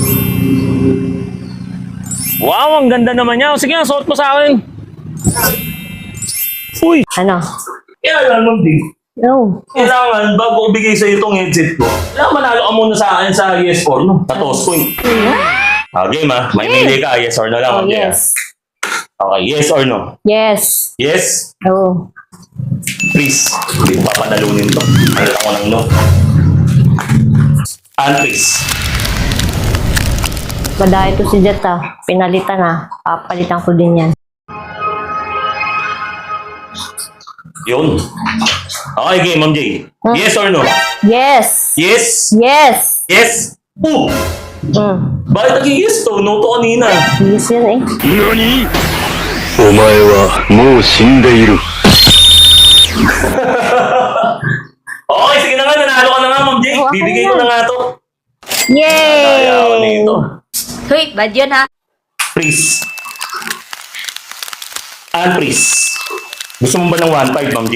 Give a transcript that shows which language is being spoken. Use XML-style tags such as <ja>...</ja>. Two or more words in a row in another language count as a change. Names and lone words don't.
<tl>Wow, ang ganda naman niya. Sige nga, suot mo sa akin. Uy! Ano? Kaya lang, Ma'am G. No. Kailangan, bago ko bigay sa'yo itong headset ko, kailangan manalo ka muna sa akin sa</tl> <en>yes or no.</en> <tl>Sa toss point. Game ah. May mili ka.</tl> <en>Yes or no</en> <tl>lang. Oh, okay, yes.</tl> <en>Okay, yes or no? Yes. Yes? Oh. Please.</en> <tl>Hindi ko papanalunin to. Mayroon ako ng no.</tl> <en>And please.</en> <tl>Madaya ito si Jet ah. Pinalitan ah. Papalitan ko din yan. Yun.</tl> <en>Okay, game, Ma'am J. Yes or no? Yes. Yes? Yes. Yes?</en> <tl>Oh! Bakit naging yes to? No to kanina. Yes yan eh.</tl> <ja>お前はもう死んでいる。</ja> <tl>Okay, sige na nga. Nanalo ka na nga, Ma'am J. Oh, okay Bibigay na. ko na nga to. Kaya ako Yay! nito. Hoy, bad yun ha.</tl> <en>Please. And please.</en> <tl>Gusto mo ba ng 1.5, Ma'am J?</tl>